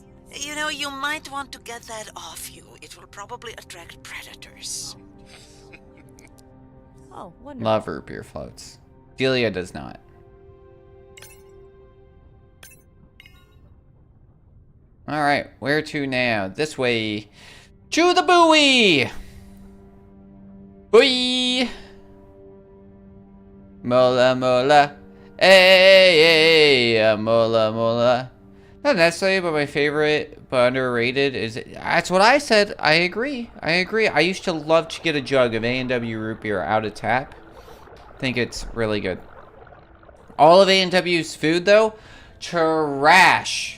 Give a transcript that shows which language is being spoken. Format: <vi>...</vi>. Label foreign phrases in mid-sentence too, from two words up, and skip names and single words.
<en>You know, you might want to get that off you. It will probably attract predators. Oh, wonderful. Love root beer floats. Delia does not. Alright, where to now? This way. To the buoy! Buoy! Mola mola. Hey, hey, mola mola. Not necessarily, but my favorite, but underrated is... That's what I said. I agree. I agree. I used to love to get a jug of A&W root beer out of tap. Think it's really good. All of A&W's food, though, trash.</en>